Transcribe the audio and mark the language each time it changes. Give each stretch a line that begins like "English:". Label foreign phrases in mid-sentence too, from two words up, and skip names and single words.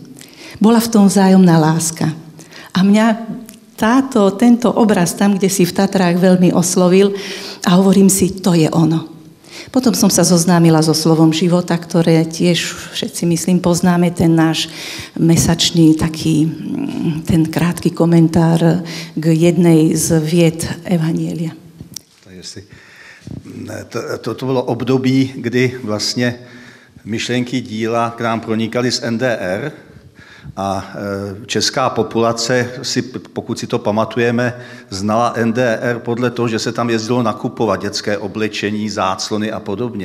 Slovak: Bola v tom vzájomná láska. A mňa tento obraz tam, kde si v Tatrách veľmi oslovil a hovorím si, to je ono. Potom som sa zoznámila so slovom života, ktoré tiež všetci, myslím, poznáme, ten náš mesačný taký, ten krátky komentár k jednej z vied evanjelia.
Czech: To bylo období, kdy vlastně myšlenky díla k nám pronikaly z NDR a česká populace, pokud si to pamatujeme, znala NDR podle toho, že se tam jezdilo nakupovat dětské oblečení, záclony a podobně.